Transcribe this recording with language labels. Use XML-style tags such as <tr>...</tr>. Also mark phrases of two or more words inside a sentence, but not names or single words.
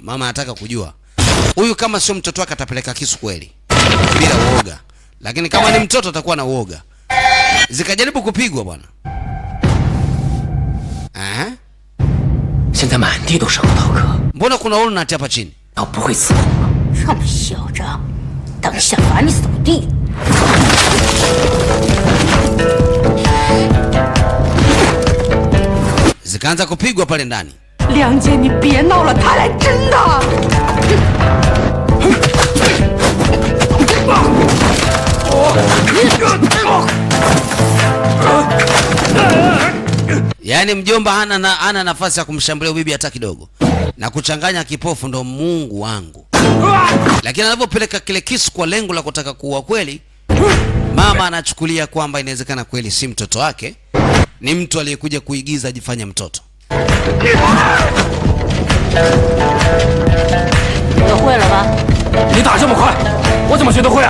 <sw>Mama anataka kujua. Huyu kama sio mtoto wake atapeleka kisu kweli. Bila uoga. Lakini kama ni mtoto atakuwa na uoga. zikajaribu kupigwa bwana. Mbona kuna walnut hapa chini?</sw> <zh>臭小子，等下把你扫地！</zh> <sw>Zikaanza kupigwa pale ndani.</sw> <zh>梁姐，你别闹了，他来真的。</zh> <sw>Yaani mjomba hana nafasi ya kumshambulia bibi hata kidogo. Na kuchanganya kipofu ndo Mungu wangu. Lakini anapopeleka kile kisu kwa lengo la kutaka kuua kweli, mama anachukulia kwamba inawezekana kweli si mtoto wake, ni mtu aliyekuja kuigiza ajifanye mtoto.</sw> <zh>学会了吧？你打这么快，我怎么学得会啊？</zh>